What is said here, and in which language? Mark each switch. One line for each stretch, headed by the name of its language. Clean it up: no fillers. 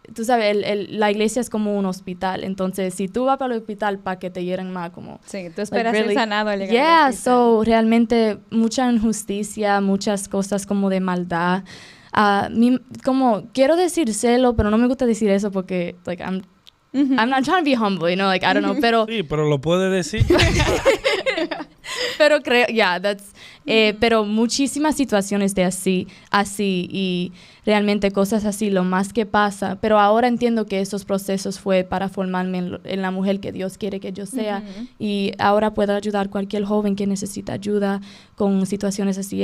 Spanish: Tú sabes, la iglesia es como un hospital. Entonces, si tú vas para el hospital para que te hieran más, como... Sí, tú esperas ser sanado al llegar al hospital. So, realmente mucha injusticia, muchas cosas como de maldad. Como, quiero decir celo, pero no me gusta decir eso porque, like,
English: I'm not trying to be humble, you know, like, I don't know, pero...
Spanish: Sí, pero lo puede decir. Pero creo, pero muchísimas situaciones de así, y realmente cosas así, lo más que pasa. Pero ahora entiendo que esos procesos fue para formarme en la mujer que Dios quiere que yo sea. Y ahora puedo ayudar a cualquier joven que necesita ayuda con situaciones así.